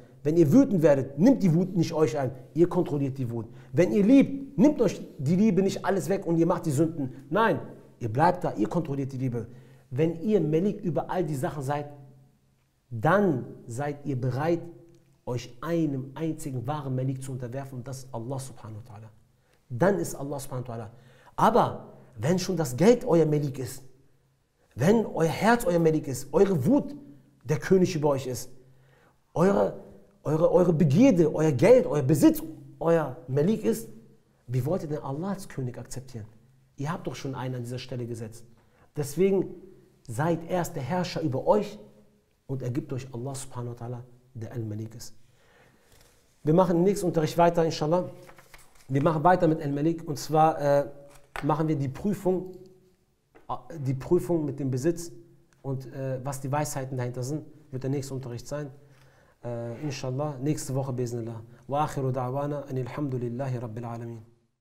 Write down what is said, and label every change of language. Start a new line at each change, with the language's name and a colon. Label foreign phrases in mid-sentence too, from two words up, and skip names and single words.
German: Wenn ihr wütend werdet, nimmt die Wut nicht euch ein, ihr kontrolliert die Wut. Wenn ihr liebt, nimmt euch die Liebe nicht alles weg und ihr macht die Sünden. Nein, ihr bleibt da, ihr kontrolliert die Liebe. Wenn ihr Melik über all die Sachen seid, dann seid ihr bereit, euch einem einzigen wahren Melik zu unterwerfen und das ist Allah
Arabic: سبحانه وتعالى.
German: Dann ist Allah
Arabic: سبحانه وتعالى.
German: Aber wenn schon das Geld euer Melik ist, wenn euer Herz euer Melik ist, eure Wut der König über euch ist, eure Begierde, euer Geld, euer Besitz, euer Melik ist, wie wollt ihr denn Allah als König akzeptieren? Ihr habt doch schon einen an dieser Stelle gesetzt. Deswegen seid erst der Herrscher über euch und ergibt euch Allah
Arabic: سبحانه وتعالى,
German: der Al-Malik ist. Wir machen im nächsten Unterricht weiter, inshallah. Wir machen weiter mit Al-Malik und zwar machen wir die Prüfung mit dem Besitz und was die Weisheiten dahinter sind, wird der nächste Unterricht sein. Inshallah, nächste Woche, bismillah.
Arabic: وآخر دعوانا أن الحمد لله رب العالمين.